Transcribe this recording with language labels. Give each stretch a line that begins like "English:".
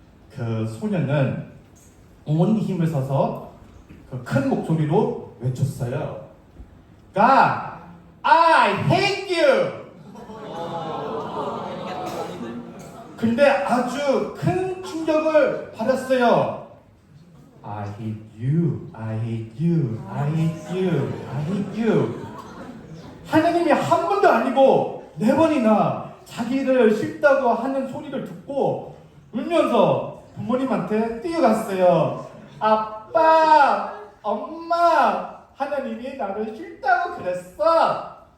Korean: 그 소녀는 온 힘을 써서 그 큰 목소리로 외쳤어요.
English: God, I hate you!
Korean: 근데 아주 큰 충격을 받았어요.
English: I hate you, I hate you, I hate you, I hate you.
Korean: 하나님이 한 번도 아니고 4번이나 자기를 싫다고 하는 소리를 듣고 울면서 부모님한테 뛰어갔어요. 아빠, 엄마, 하나님이 나를 싫다고 그랬어.